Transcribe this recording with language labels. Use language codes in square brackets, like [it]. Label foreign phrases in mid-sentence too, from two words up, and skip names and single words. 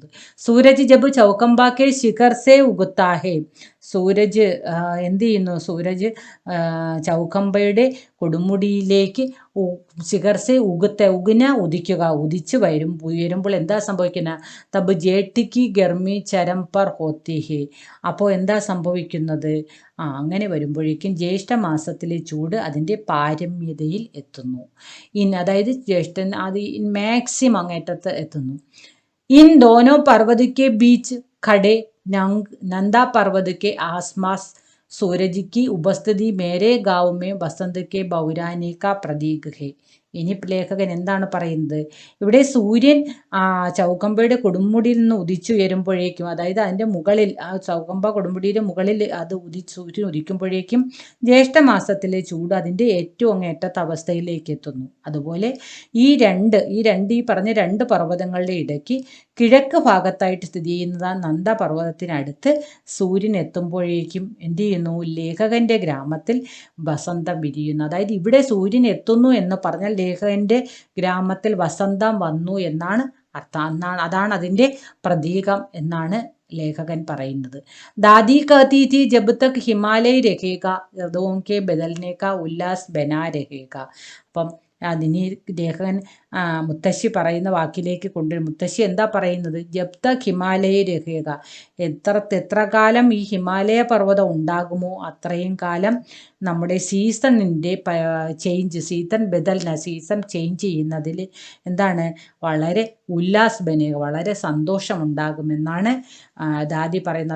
[hi] सूरज जब चौखम्बा के शिखर से उगता है, [ml] സൂരജ് എന്ത് ചെയ്യുന്നു, സൂരജ് ചൗക്കമ്പയുടെ കൊടുമുടിയിലേക്ക് [hi] शिखर से उगना [ml] ഉദിക്കുക, ഉദിച്ച് ഉയരുമ്പോൾ എന്താ സംഭവിക്കുന്നത്, [hi] तब जेठ की गर्मी चरम पर होती है, [ml] അപ്പോൾ എന്താ സംഭവിക്കുന്നത്, അങ്ങനെ വരുമ്പോഴേക്കും ജ്യേഷ്ഠ മാസത്തിലെ ചൂട് അതിൻ്റെ പാരമ്യതയിൽ എത്തുന്നു. അതായത് ജ്യേഷ്ഠൻ അത് മാക്സിമം അങ്ങേറ്റത്ത് എത്തുന്നു. [hi] इन दोनों पर्वत के बीच खड़े नंदा पर्वत के आसपास सूरज की उपस्थिति मेरे गांव में बसंत के बौराने का प्रतीक है. [ml] ഇനി ലേഖകൻ എന്താണ് പറയുന്നത്, ഇവിടെ സൂര്യൻ ചൗക്കമ്പയുടെ കൊടുമുടിയിൽ നിന്ന് ഉദിച്ചുയരുമ്പോഴേക്കും, അതായത് അതിൻ്റെ മുകളിൽ, ആ ചൗക്കമ്പ കൊടുമുടിയുടെ മുകളിൽ അത് സൂര്യൻ ഉദിക്കുമ്പോഴേക്കും ജ്യേഷ്ഠമാസത്തിലെ ചൂട് അതിൻ്റെ ഏറ്റവും അങ്ങേറ്റത്തെ അവസ്ഥയിലേക്ക് എത്തുന്നു. അതുപോലെ ഈ പറഞ്ഞ രണ്ട് പർവ്വതങ്ങളുടെ ഇടയ്ക്ക് കിഴക്ക് ഭാഗത്തായിട്ട് സ്ഥിതി ചെയ്യുന്ന നന്ദപർവ്വതത്തിനടുത്ത് സൂര്യൻ എത്തുമ്പോഴേക്കും എന്ത് ചെയ്യുന്നു, ലേഖകൻ്റെ ഗ്രാമത്തിൽ വസന്തം വിരിയുന്നു. അതായത് ഇവിടെ സൂര്യൻ എത്തുന്നു എന്ന് പറഞ്ഞാൽ ലേഖകൻ്റെ ഗ്രാമത്തിൽ വസന്തം വന്നു എന്നാണ് അർത്ഥം. അതാണ് അതിൻ്റെ പ്രതീകം എന്നാണ് ലേഖകൻ പറയുന്നത്. [hi] ദാദി कहती थी जब तक हिमालय रहेगा ऋतुओं के बदलने का उल्लास बना रहेगा. [ml] അപ്പം അതിനി ലേഖകൻ മുത്തശ്ശി പറയുന്ന വാക്കിലേക്ക് മുത്തശ്ശി എന്താ പറയുന്നത്, [hi] जब तक हिमालय रहेगा, [ml] എത്ര കാലം ഈ ഹിമാലയ പർവ്വതം ഉണ്ടാകുമോ അത്രയും കാലം നമ്മുടെ സീസണിൻ്റെ [en] season change [ml] ചെയ്യുന്നതിൽ എന്താണ് വളരെ വളരെ സന്തോഷമുണ്ടാകുമെന്നാണ് ദാദി പറയുന്നത്.